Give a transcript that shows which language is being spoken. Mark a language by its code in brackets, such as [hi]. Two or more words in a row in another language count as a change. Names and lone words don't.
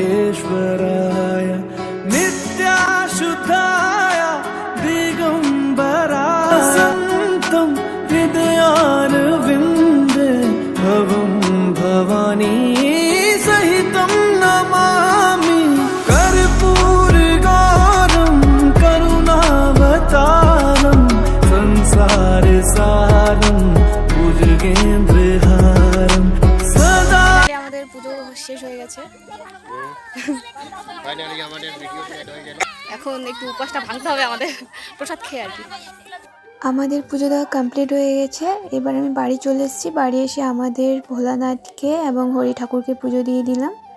[sa] सर्वेश्वराय नित्याशुद्धाय दिगम्बराय सन्तं हृदयारविन्दे भवं भवानी सहितं नमामि कर्पूरगौरं करुणावतारं संसारसारं भुजगेन्द्रहारं सदा। [bn] আমাদের পুজো শেষ হয়ে গেছে, এখন একটু উপাসটা ভাঙতে হবে আমাদের প্রসাদ খেয়ে আর কি। আমাদের পুজো দেওয়া কমপ্লিট হয়ে গেছে। এবার আমি বাড়ি চলে এসেছি। বাড়ি এসে আমাদের ভোলানাথকে এবং হরি ঠাকুরকে পুজো দিয়ে দিলাম।